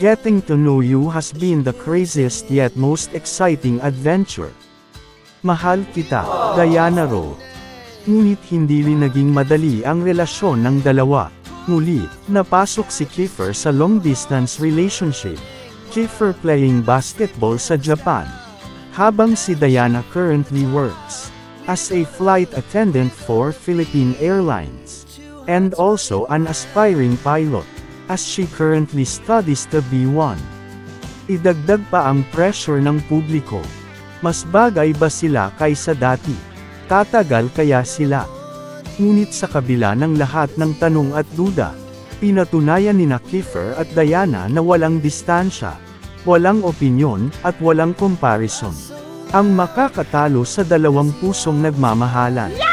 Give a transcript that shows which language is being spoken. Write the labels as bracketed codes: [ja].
[en] Getting to know you has been the craziest yet most exciting adventure. [tl] Mahal kita, Diana wrote. Ngunit hindi rin naging madali ang relasyon ng dalawa. Muli, napasok si Kiefer sa [en] long-distance relationship. Kiefer playing basketball [tl] sa [en] Japan, [tl] habang si [en] Diana currently works as a flight attendant for Philippine Airlines, and also an aspiring pilot, as she currently studies to be one. [tl] Idagdag pa ang pressure ng publiko. Mas bagay ba sila kaysa dati? Tatagal kaya sila? Ngunit sa kabila ng lahat ng tanong at duda, pinatunayan ni Kiefer at Diana na walang distansya, walang opinyon, at walang comparison ang makakatalo sa dalawang pusong nagmamahalan.